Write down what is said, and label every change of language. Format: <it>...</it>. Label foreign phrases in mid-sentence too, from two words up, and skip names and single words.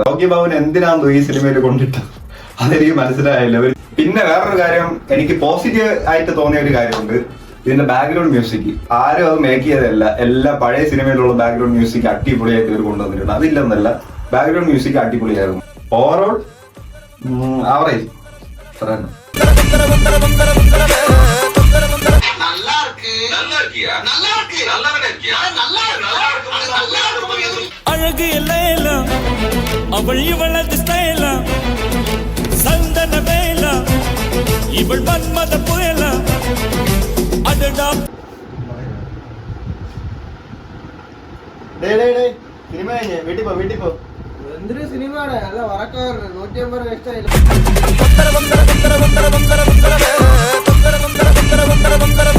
<ml>യോഗ്യ ഭവൻ എന്തിനാന്ന് ഈ സിനിമയിൽ കൊണ്ടിട്ട് അതെനിക്ക് മനസ്സിലായില്ല. പിന്നെ വേറൊരു കാര്യം, എനിക്ക് പോസിറ്റീവ് ആയിട്ട് തോന്നിയ ഒരു കാര്യമുണ്ട്. ഇതിന്റെ</ml> <en>background music</en> <ml>ആരും അത് മേക്ക് ചെയ്തതല്ല. എല്ലാ പഴയ സിനിമയിലുള്ള</ml> <en>background music</en> <ml>അടിപൊളിയായിട്ട് ഇവർ കൊണ്ടുവന്നിട്ടുണ്ട്. അതില്ലെന്നല്ല,</ml> <en>background music</en> <ml>അടിപൊളിയായിരുന്നു.</ml> <en>overall average.</en> <ta>அழகு எல்லாம் அவள் இவளது ஸ்டைலா சந்தன வேலா இவள் மன்மத புயலா அடடா.</ta> <ml>സിനിമ വീട്ടിൽ പോ. എന്തൊരു സിനിമയാണ്, നല്ല വറക്കാറ്. 150 രൂപ ഇഷ്ടമായില്ല.</ml>